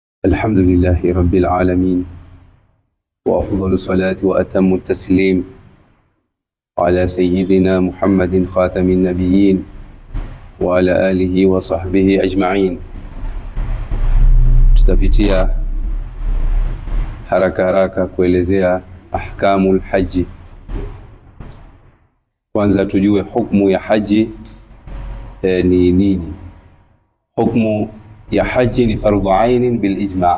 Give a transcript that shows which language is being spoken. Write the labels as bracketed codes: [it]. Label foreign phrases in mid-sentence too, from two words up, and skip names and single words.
[ar] الحمد لله رب العالمين، وأفضل الصلاة وأتم التسليم على سيدنا محمد خاتم النبيين وعلى آله وصحبه أجمعين. [sw] Tutapitia haraka kuelezea [ar] أحكام الحج. [sw] Kwanza tujue hukumu ya haji ni nini. Hukumu ya haji ni [ar] فرض عين بالإجماع'.